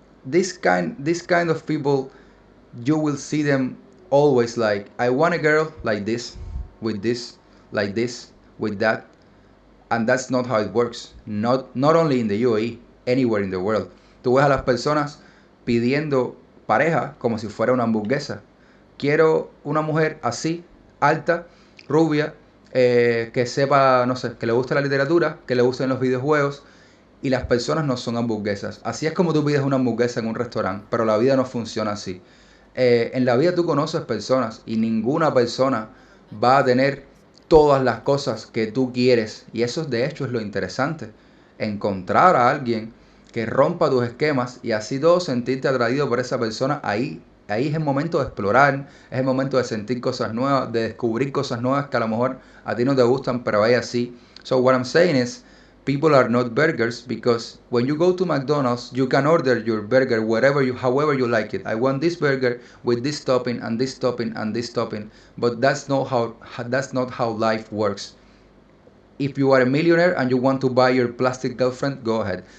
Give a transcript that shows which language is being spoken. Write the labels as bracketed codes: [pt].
[en] This kind of people, you will see them always like, I want a girl like this, like this, with that. And that's not how it works. Not only in the UAE, anywhere in the world. [es] Tú ves a las personas pidiendo pareja como si fuera una hamburguesa. Quiero una mujer así, alta, rubia, que sepa, no sé, que le guste la literatura, que le gusten los videojuegos. Y las personas no son hamburguesas. Así es como tú pides una hamburguesa en un restaurante, pero la vida no funciona así. En la vida tú conoces personas y ninguna persona va a tener todas las cosas que tú quieres. Y eso de hecho es lo interesante. Encontrar a alguien que rompa tus esquemas y así todo sentirte atraído por esa persona. Ahí es el momento de explorar, es el momento de sentir cosas nuevas, de descubrir cosas nuevas que a lo mejor a ti no te gustan, pero a ella sí. [en] So what I'm saying is, people are not burgers, because when you go to McDonald's, you can order your burger however you like it. I want this burger with this topping and this topping and this topping, but that's not how life works. If you are a millionaire and you want to buy your plastic girlfriend, go ahead.